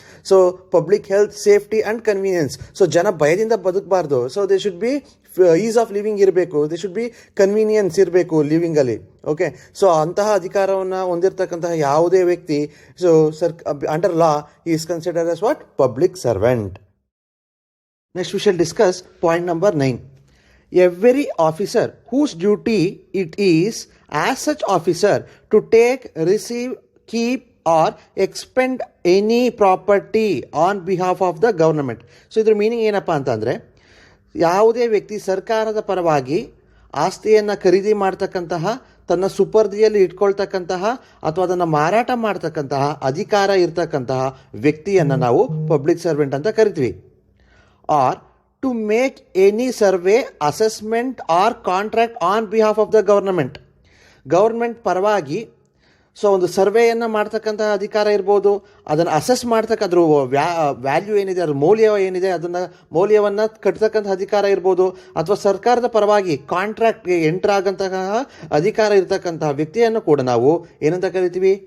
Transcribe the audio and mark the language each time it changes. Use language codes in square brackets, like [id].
[en] So public health, safety and convenience. [kn] So ಜನ ಭಯದಿಂದ ಬದುಕಬಾರ್ದು. [en] so they should be ease of living ಇರಬೇಕು, they should be convenience [kn] ಇರಬೇಕು ಲಿವಿಂಗಲ್ಲಿ. Okay, so ಅಂತಹ ಅಧಿಕಾರವನ್ನು ಹೊಂದಿರತಕ್ಕಂತಹ ಯಾವುದೇ ವ್ಯಕ್ತಿ [en] So under law is considered as what public servant. Next we shall discuss point number 9. Every officer whose duty it is as such officer to take, receive, keep or expend any property on behalf of the government. [kn] So ಇದ್ರ meaning ಏನಪ್ಪ ಅಂತಂದರೆ, ಯಾವುದೇ ವ್ಯಕ್ತಿ ಸರ್ಕಾರದ ಪರವಾಗಿ ಆಸ್ತಿಯನ್ನು ಖರೀದಿ ಮಾಡ್ತಕ್ಕಂತಹ, ತನ್ನ ಸುಪರ್ದಿಯಲ್ಲಿ ಇಟ್ಕೊಳ್ತಕ್ಕಂತಹ ಅಥವಾ ಅದನ್ನು ಮಾರಾಟ ಮಾಡ್ತಕ್ಕಂತಹ ಅಧಿಕಾರ ಇರ್ತಕ್ಕಂತಹ ವ್ಯಕ್ತಿಯನ್ನು ನಾವು ಪಬ್ಲಿಕ್ ಸರ್ವೆಂಟ್ ಅಂತ ಕರಿತೀವಿ. [en] or to make any survey, assessment or contract on behalf of the government [kn] ಪರವಾಗಿ ಒಂದು ಸರ್ವೆಯನ್ನು ಮಾಡ್ತಕ್ಕಂತಹ ಅಧಿಕಾರ ಇರ್ಬೋದು, ಅದನ್ನು ಅಸೆಸ್ ಮಾಡ್ತಕ್ಕಂಥ ವ್ಯಾಲ್ಯೂ ಏನಿದೆ, ಅದ್ರ ಮೌಲ್ಯ ಏನಿದೆ, ಅದನ್ನು ಮೌಲ್ಯವನ್ನು ಕಟ್ತಕ್ಕಂಥ ಅಧಿಕಾರ ಇರ್ಬೋದು, ಅಥವಾ ಸರ್ಕಾರದ ಪರವಾಗಿ ಕಾಂಟ್ರಾಕ್ಟ್ಗೆ ಎಂಟರ್ ಆಗಂತಹ ಅಧಿಕಾರ ಇರತಕ್ಕಂತಹ ವ್ಯಕ್ತಿಯನ್ನು ಕೂಡ ನಾವು ಏನಂತ ಕರಿತೀವಿ?